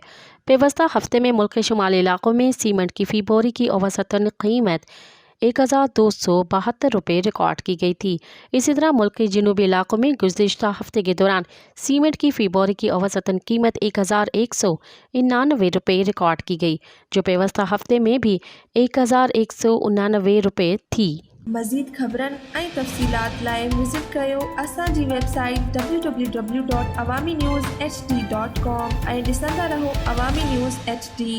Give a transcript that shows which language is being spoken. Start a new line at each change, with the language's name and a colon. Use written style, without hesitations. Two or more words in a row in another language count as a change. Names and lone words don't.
Urdu: پیوستہ ہفتے میں ملک کے شمالی علاقوں میں سیمنٹ کی فی بوری کی اوسطاً قیمت 1272 روپے ریکارڈ کی گئی تھی۔ اسی طرح ملک کے جنوبی علاقوں میں گزشتہ ہفتے کے دوران سیمنٹ کی فی بوری کی اوسطاً قیمت 1199 روپے ریکارڈ کی گئی، جو پیوستہ ہفتے میں بھی 1199 روپے تھی۔
Sindhi: مزید خبرن ऐं तफ़सीलात लाइ विज़िट कयो असांजी वेबसाइट www.awamiNewsHD.com ऐं ॾिसंदा रहो अवामी न्यूज़ HD।